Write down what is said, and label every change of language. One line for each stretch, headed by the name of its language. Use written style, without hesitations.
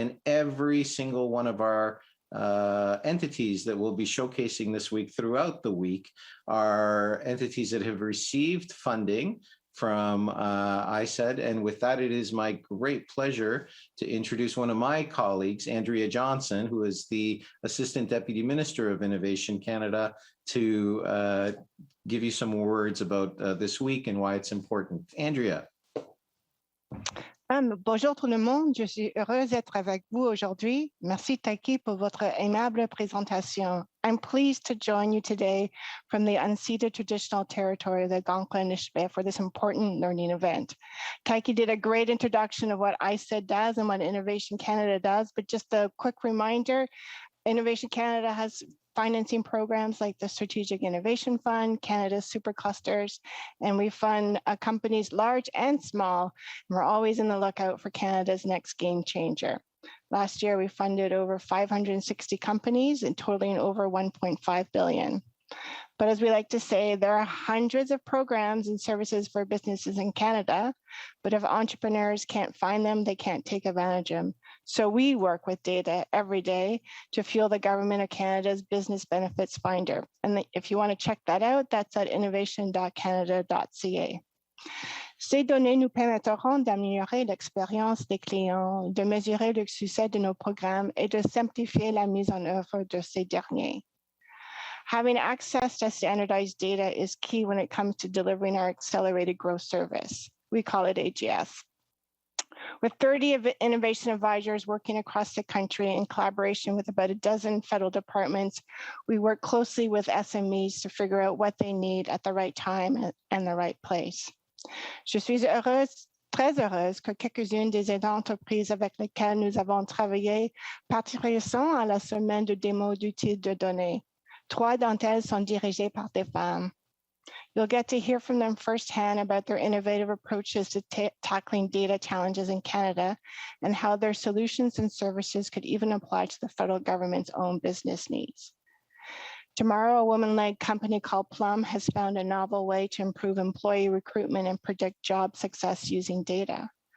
English: And every single one of our entities that we'll be showcasing this week throughout the week are entities that have received funding from ISED. And with that, it is my great pleasure to introduce one of my colleagues, Andrea Johnson, who is the Assistant Deputy Minister of Innovation Canada, to give you some words about this week and why it's important. Andrea.
French: Bonjour tout le monde, je suis heureuse d'être avec vous aujourd'hui. Merci Taki pour votre aimable présentation.
English: I'm pleased to join you today from the unceded traditional territory of the Algonquin-Nishnawbe for this important learning event. Taki did a great introduction of what ISED does and what Innovation Canada does, but just a quick reminder, Innovation Canada has financing programs like the Strategic Innovation Fund, Canada's Superclusters, and we fund companies large and small. And we're always in the lookout for Canada's next game changer. Last year, we funded over 560 companies and totaling over 1.5 billion. But as we like to say, there are hundreds of programs and services for businesses in Canada, but if entrepreneurs can't find them, they can't take advantage of them. So we work with data every day to fuel the Government of Canada's Business Benefits Finder. And if you want to check that out, that's at innovation.canada.ca.
French: Ces données nous permettront d'améliorer l'expérience des clients, de mesurer le succès de nos programmes et de simplifier la mise en œuvre de ces derniers.
English: Having access to standardized data is key when it comes to delivering our accelerated growth service. We call it AGS. With 30 innovation advisors working across the country in collaboration with about a dozen federal departments, we work closely with SMEs to figure out what they need at the right time and the right place.
French: Je suis très heureuse que quelques-unes des entreprises avec lesquelles nous avons travaillé participeront à la semaine de démo d'outils de données. 3 d'entre elles sont dirigées par des femmes.
English: You'll get to hear from them firsthand about their innovative approaches to tackling data challenges in Canada and how their solutions and services could even apply to the federal government's own business needs. Tomorrow, a woman-led company called Plum has found a novel way to improve employee recruitment and predict job success using data.